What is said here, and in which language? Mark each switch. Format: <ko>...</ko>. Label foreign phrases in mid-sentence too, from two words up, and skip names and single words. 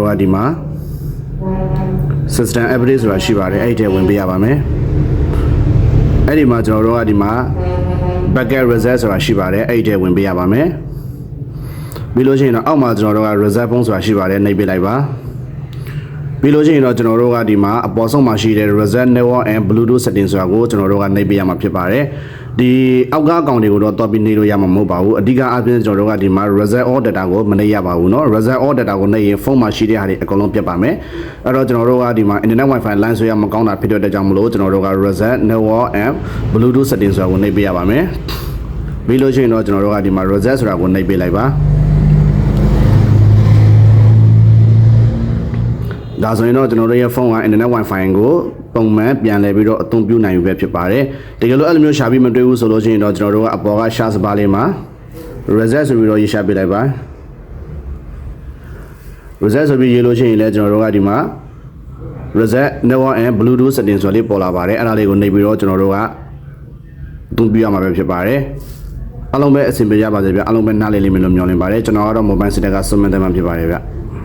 <my>ကဒီမှာ</my> <en>system update</en> <my>ဆိုတာရှိပါတယ်အဲ့ဒီထဲဝင်ပေးရပါမယ်အဲ့ဒီမှာကျွန်တော်တို့ကဒီမှာ</my> <en>backup reset</en> <my>ဆိုတာရှိပါတယ်အဲ့ဒီထဲဝင်ပေးရပါမယ်ပြီးလို့ရှိရင်တော့အောက်မှာကျွန်တော်တို့က reset ဖုန်းဆိုတာရှိပါတယ်နှိပ်ပေးလိုက်ပါပြီးလို့ရှိရင်တော့ကျွန်တော်တို့ကဒီမှာအပေါ်ဆုံးမှာရှိတဲ့</my> <en>reset network and bluetooth setting</en> <my>ဆိုတာကိုကျွန်တော်တို့ကနှိပ်ပေးရမှာဖြစ်ပါတယ်ဒီအောက်ကအကောင့်တွေကိုတော့တော်ပြီးနှိပ်လို့ရမှာမဟုတ်ပါဘူးအဓိကအပြင်ကျွန်တော်တို့ကဒီမှာ</my> <en>reset all data</en> <my>ကိုမနှိပ်ရပါဘူးเนาะ</my> <en>reset all data</en> <my>ကိုနှိပ်ရင်ဖုန်းမှာရှိတဲ့ဟာတွေအကုန်လုံးပြတ်ပါမယ်အဲ့တော့ကျွန်တော်တို့ကဒီမှာ</my> <en>internet wifi line</en> <my>ဆွဲရမကောင်းတာဖြစ်တဲ့အတွက်ကြောင့်မလို့ကျွန်တော်တို့က</my> <en>reset network and bluetooth setting</en> <my>ဆိုတာကိုနှိပ်ပေးရပါမယ်ပြီးလို့ရှိရင်တော့ကျွန်တော်တို့ကဒီမှာ reset ဆိုတာကိုနှိပ်ပေးလိုက်ပါ ဒါဆိုရင်တော့ကျွန်တော်တို့ရဲ့ဖုန်းက</my> <en>internet wifi</en> <my>ကိုပုံမှန်ပြန်လဲပြီးတော့အသုံးပြုနိုင်ပြီပဲဖြစ်ပါတယ်တကယ်လို့အဲ့လိုမျိုးရှာပြီးမတွေ့ဘူးဆိုလို့ရှိရင်တော့ကျွန်တော်တို့ကအပေါ်ကရှာစပါလေးမှာ reset ဆိုပြီးတော့ရေးရှာပေးလိုက်ပါ reset ဆိုပြီးရေးလို့ရှိရင်လည်းကျွန်တော်တို့ကဒီမှာ</my> <en>reset network and bluetooth setting</en> <my>ဆိုလေးပေါ်လာပါတယ်အဲ့ဒါလေးကိုနှိပ်ပြီးတော့ကျွန်တော်တို့ကအသုံးပြုရမှာပဲဖြစ်ပါတယ်အားလုံးပဲအဆင်ပြေကြပါစေဗျအားလုံးပဲနားလည်လိမ့်မယ်လို့မျှော်လင့်ပါတယ်ကျွန်တော်ကတော့</my> <en>mobile center</en> <my>ကစုံမတဲ့မှာဖြစ်ပါတယ်ဗျ</my>